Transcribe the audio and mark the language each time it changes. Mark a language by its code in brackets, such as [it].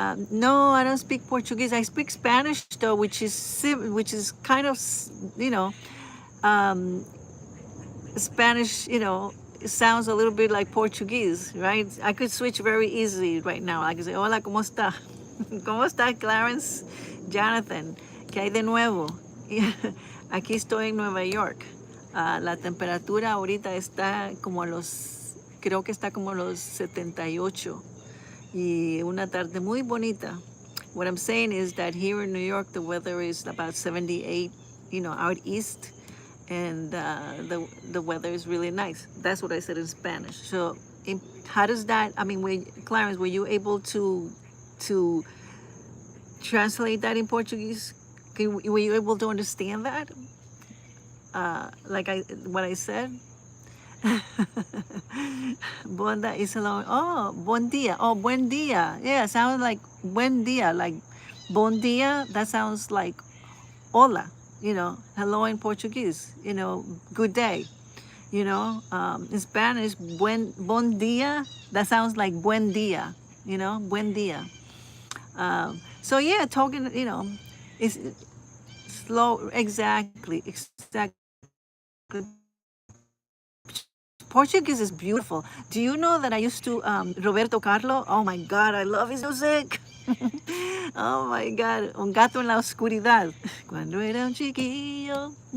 [en] No, I don't speak Portuguese. I speak Spanish though, which is kind of, um, Spanish. It sounds a little bit like Portuguese, right? I could switch very easily right now. I could say, [es] "Hola, cómo está? ¿Cómo está, Clarence? Jonathan, ¿qué hay de nuevo?" Aquí estoy en Nueva York. La temperatura ahorita está como creo que está como los 78, y una tarde muy bonita. [en] What I'm saying is that here in New York, the weather is about 78, out east, and the weather is really nice. That's what I said in Spanish. So, how does that? Clarence, were you able to translate that in Portuguese? Were you able to understand that? What I said? Bonda is hello. Oh, bon dia. Oh, buen dia. Yeah, sounds like buen dia. Like bon dia, that sounds like hola. Hello in Portuguese. Good day. In Spanish, bon dia, that sounds like buen dia. Buen dia. So yeah, talking, is slow. Exactly. Portuguese is beautiful. Do you know that I used to, Roberto Carlo? Oh my God, I love his music. Oh my God, [es] Un gato en la oscuridad. Cuando era un chiquillo.